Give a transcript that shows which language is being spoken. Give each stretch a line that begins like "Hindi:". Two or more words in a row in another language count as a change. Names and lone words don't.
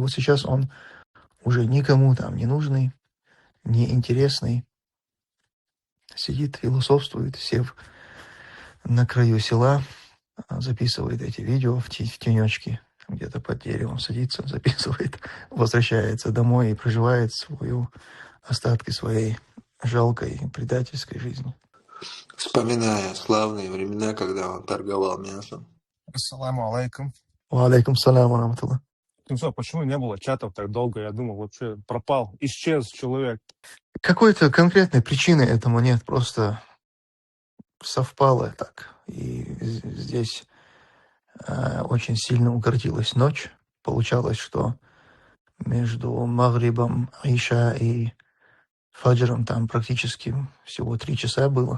Russian: Вот сейчас он уже никому там не нужный, неинтересный, сидит, философствует, сев на краю села, записывает эти видео в тенечке, где-то под деревом садится, записывает, возвращается домой и проживает остатки своей жалкой предательской жизни. Вспоминая славные времена, когда он торговал мясом.
Arabic: السلام عليكم. وعليكم السلام ورحمة الله.
Russian: Тимсо, почему не было чатов так долго? Я думал, вообще пропал, исчез человек. Какой-то конкретной причины этому нет, просто совпало так. И здесь очень сильно укоротилась ночь. Получалось, что между Магрибом, Иша и Фаджром там практически всего 3 часа было.